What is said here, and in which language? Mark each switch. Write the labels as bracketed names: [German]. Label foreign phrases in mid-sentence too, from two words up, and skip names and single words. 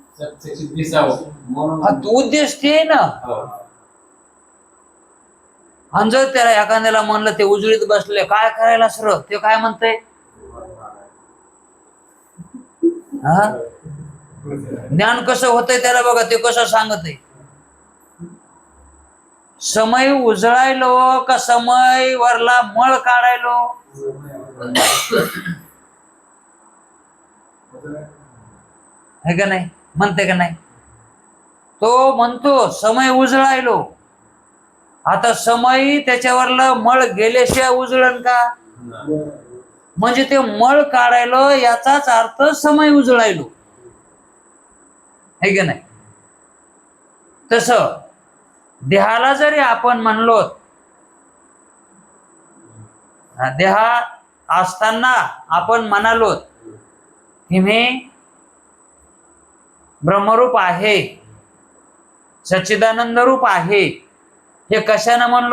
[Marathi] उद्देश ते आहे ना. आणि जर त्याला एखाद्याला म्हणलं ते उजळीत बसले काय करायला सर, ते काय म्हणतंय? हा, ज्ञान कसं होतंय त्याला बघा, ते कसं सांगत आहे. समय उजळायलो का समय वरला मळ काढायलो? है का नाही? म्हणते का नाही? तो म्हणतो समय उजळायलो. आता समय त्याच्यावरला मळ गेल्याशिवाय उजळण का? म्हणजे ते मळ काढायलो याचाच अर्थ समय उजळायलो, है का नाही? तसं देहाला जरी आपण म्हणलो, देहा असताना आपण म्हणालो की मी ब्रह्मरूप आहे, सच्चिदानंद रूप आहे, हे कशानं म्हणलो?